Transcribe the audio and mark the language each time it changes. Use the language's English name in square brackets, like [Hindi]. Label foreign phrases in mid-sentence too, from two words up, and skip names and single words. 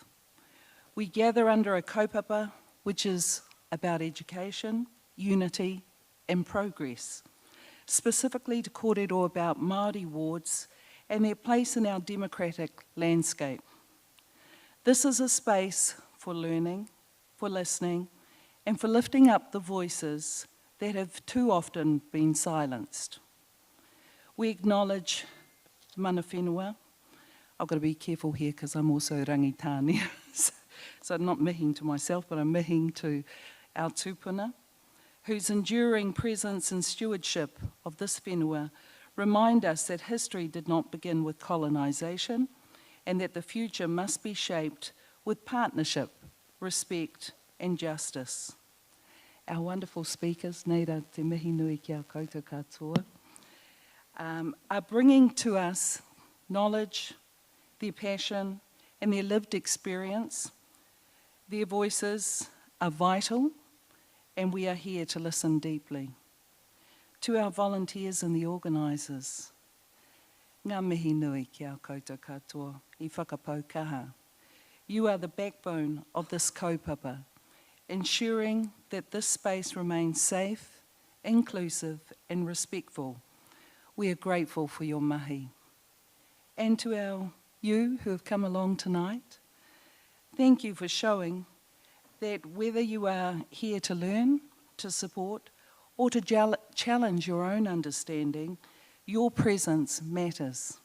[English] We gather under a kaupapa which is about education, unity and progress, specifically to kōrero about Māori Wards and their place in our democratic landscape. This is a space for learning, for listening, and for lifting up the voices that have too often been silenced. We acknowledge [Māori] mana whenua. [English] I've got to be careful here because I'm also Rangitāne, so I'm not mihing to myself, but I'm mihing to our tūpuna, whose enduring presence and stewardship of this whenua remind us that history did not begin with colonisation and that the future must be shaped with partnership, respect and justice. Our wonderful speakers, [Māori] neira te mihi nui ki a koutou katoa, [English] are bringing to us knowledge, their passion and their lived experience. Their voices are vital, and we are here to listen deeply. To our volunteers and the organisers, [Māori] ngā mihi nui ki a koutou katoa, I whakapau kaha. [English] You are the backbone of this kaupapa, ensuring that this space remains safe, inclusive and respectful. We are grateful for your mahi. And to you who have come along tonight, thank you for showing that whether you are here to learn, to support, or to challenge your own understanding, Your presence matters.